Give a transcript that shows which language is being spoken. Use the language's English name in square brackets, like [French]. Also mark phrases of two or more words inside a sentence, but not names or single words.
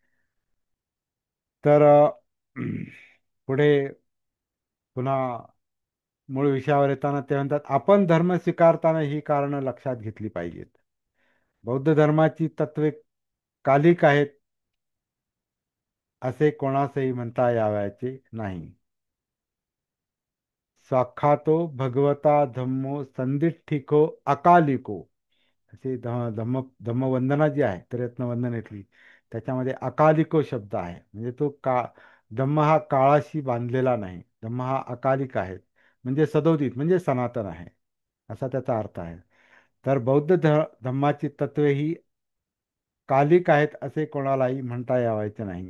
[Marathi] तर पुढे पुन्हा मूळ विषयावर येताना ते म्हणतात, आपण धर्म स्वीकारताना ही कारणं लक्षात घेतली पाहिजेत. बौद्ध धर्माची तत्वे कालिक आहेत असे कोणासही म्हणता यावयाचे नाही. [Pali] स्वाख्यातो भगवता धम्मो संदिठ्ठिको अकालिको [Marathi] असे धम्मवंदना जी आहे त्रिरत्नवंदनेतली, त्याच्यामध्ये अकालिको शब्द आहे. म्हणजे तो धम्म हा काळाशी बांधलेला नाही. धम्म हा अकालिक आहे, म्हणजे सदोदित, म्हणजे सनातन आहे असा त्याचा अर्थ आहे. तर बौद्ध धम्माची तत्वे ही कालिक आहेत असे कोणालाही म्हणता यावायचे नाही.